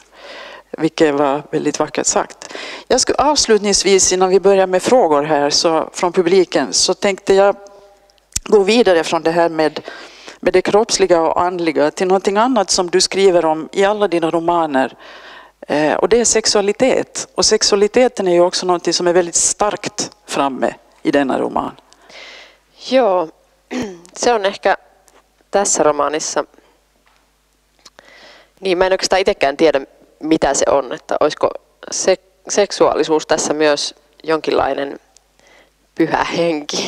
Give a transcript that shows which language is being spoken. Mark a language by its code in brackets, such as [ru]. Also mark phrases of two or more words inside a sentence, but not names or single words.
[sv] Vilket var väldigt vackert sagt. Jag skulle avslutningsvis, innan vi börjar med frågor här så, från publiken, så tänkte jag gå vidare från det här med det kroppsliga och andliga till någonting annat som du skriver om i alla dina romaner. Och det är sexualitet. Och sexualiteten är ju också någonting som är väldigt starkt framme i denna roman. [fi] Joo, se on ehkä tässä romaanissa. Niin, mä en oikeastaan itsekään tiedä, mitä se on. Että olisiko seksuaalisuus tässä myös jonkinlainen pyhä henki.